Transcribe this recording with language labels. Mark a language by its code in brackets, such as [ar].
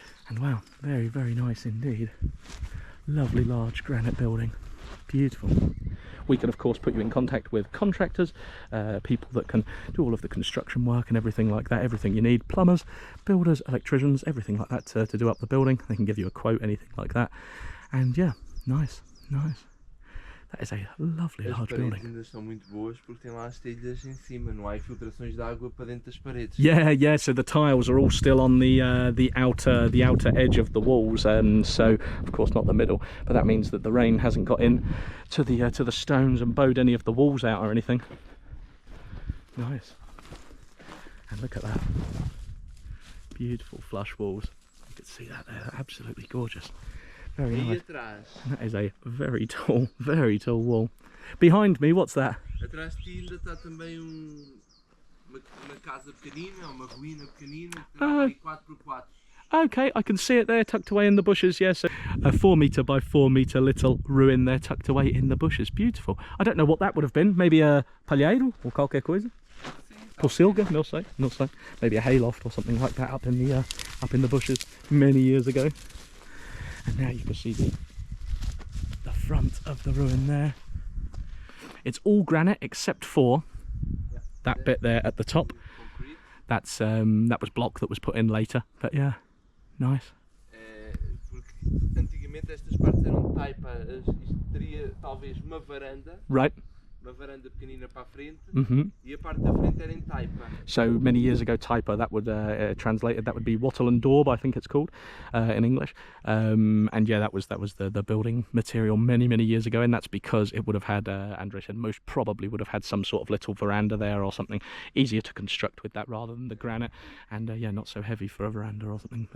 [en] And wow, very, very nice indeed. Lovely large granite building, beautiful. We can of course put you in contact with contractors, people that can do all of the construction work and everything like that, everything you need, plumbers, builders, electricians, everything like that to do up the building. They can give you a quote, anything like that. And yeah, nice. That is a lovely large [pt] As paredes [en] building. [pt] ainda estão muito boas porque tem lá as telhas em cima, não há infiltrações de água para dentro das paredes. [en] Yeah. So the tiles are all still on the outer edge of the walls, so of course not the middle. But that means that the rain hasn't got in to the stones and bowed any of the walls out or anything. Nice. And look at that. Beautiful flush walls. You can see that there. Absolutely gorgeous. Very nice. [pt] Atrás. [en] That is a very tall wall. Behind me, what's that? [pt] Atrás de ti ainda está também uma casa pequenina, uma ruína pequenina, que terá aí 4x4. [en] Okay, I can see it there tucked away in the bushes. Yes, yeah, so a 4 metre by 4 metre little ruin there tucked away in the bushes. Beautiful. I don't know what that would have been. Maybe a palheiro or [pt] qualquer coisa. Porcelga, no say. [en] Maybe a hayloft or something like that up in the bushes many years ago. And now you can see the front of the ruin there. It's all granite except for that bit there at the top. That's that was block that was put in later. But yeah, nice. [pt] Porque antigamente estas partes eram de taipa. Isto teria talvez uma varanda. [en] Right. [pt] Uma varanda pequenina para a frente, Mm-hmm. e a parte da frente era em taipa. [en] So many years ago, taipa, that would translated, that would be wattle and daub, I think it's called in English. And yeah, that was the building material many years ago, and that's because it would have had, Andre said, most probably would have had some sort of little veranda there or something, easier to construct with that rather than the granite, and yeah, not so heavy for a veranda or something.